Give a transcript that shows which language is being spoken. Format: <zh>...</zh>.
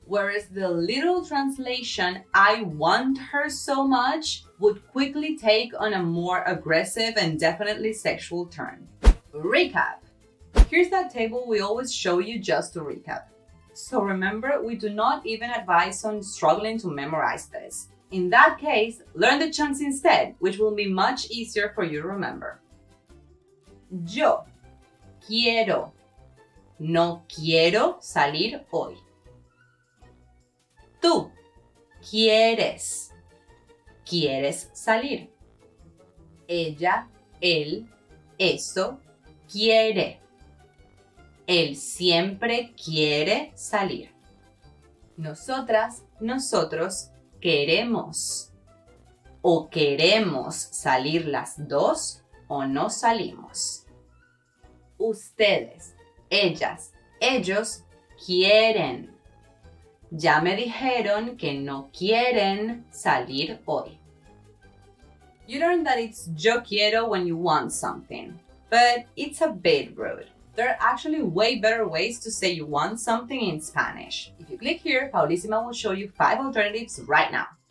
<en>Whereas the literal translation I want her so much would quickly take on a more aggressive and definitely sexual turn. Recap. Here's that table we always show you just to recap. So remember, we do not even advise on struggling to memorize this. In that case, learn the chunks instead, which will be much easier for you to remember.</en> <es>Yo quiero, no quiero salir hoy. Tú quieres, quieres salir. Ella, él, eso, quiere. Él siempre quiere salir. Nosotras, nosotros, queremos. O queremos salir las dos o no salimos. Ustedes, ellas, ellos quieren. Ya me dijeron que no quieren salir hoy.</es> <en>You learned that it's</en> <es>yo quiero</es> <en>when you want something, but it's a bit rude. There are actually way better ways to say you want something in Spanish. If you click here, Paulissima will show you 5 alternatives right now.</en>